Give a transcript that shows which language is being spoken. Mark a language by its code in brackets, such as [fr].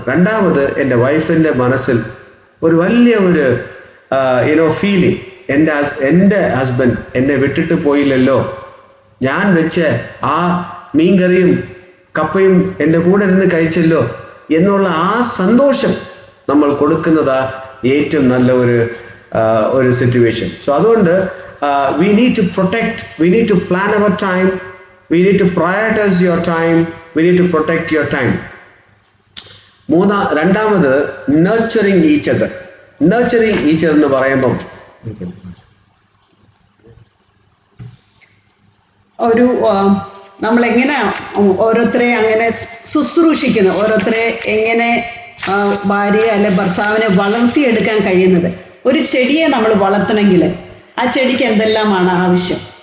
[ml] രണ്ടാമത് എൻ്റെ വൈഫിൻ്റെ മനസ്സിൽ ഒരു വലിയ ഒരു ഫീലിംഗ്, എൻ്റെ ഹസ്ബൻഡ് എന്നെ വിട്ടിട്ട് പോയില്ലല്ലോ, ഞാൻ വെച്ച ആ മീൻകറിയും കപ്പയും എൻ്റെ കൂടെ ഇരുന്ന് കഴിച്ചല്ലോ എന്നുള്ള ആ സന്തോഷം നമ്മൾ കൊടുക്കുന്നതാ ഏറ്റവും നല്ല ഒരു സിറ്റുവേഷൻ. [en] so [ml] അതുകൊണ്ട് [en] we need to protect, we need to plan our time, we need to prioritize your time, we need to protect your time. [ml] രണ്ടാമത് [en] nurturing each other. nurturing each other [ml] എന്ന് പറയുമ്പം ഒരു നമ്മളെങ്ങനെ ഓരോരുത്തരെ അങ്ങനെ ശുശ്രൂഷിക്കുന്നു, ഓരോരുത്തരെ എങ്ങനെ ഭാര്യയെ അല്ലെ ഭർത്താവിനെ വളർത്തിയെടുക്കാൻ കഴിയുന്നത്. ഒരു ചെടിയെ നമ്മൾ വളർത്തണമെങ്കിൽ ആ ചെടിക്ക് എന്തെല്ലാമാണ് ആവശ്യം?